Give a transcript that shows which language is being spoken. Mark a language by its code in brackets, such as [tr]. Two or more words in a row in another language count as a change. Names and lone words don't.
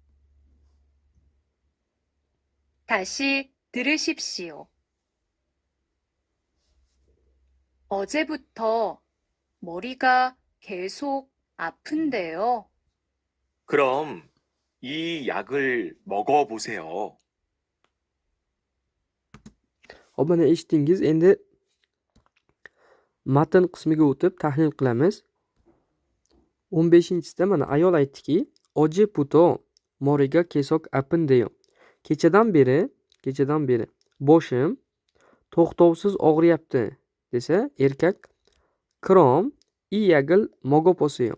[ko] 다시 들으십시오. 어제부터 머리가 계속 아픈데요. 그럼 이 약을 먹어보세요. [uz] Hop, mana eshitdingiz. Endi matn qismiga o'tib tahlil qilamiz. 15-sida mana ayol aytdiki, [ko] "어제부터 머리가 계속 아픈데요." [uz] Kechadan beri boshim to'xtovsiz og'riyapti desa, erkak [ko] "그럼 이 약을 먹어 보세요."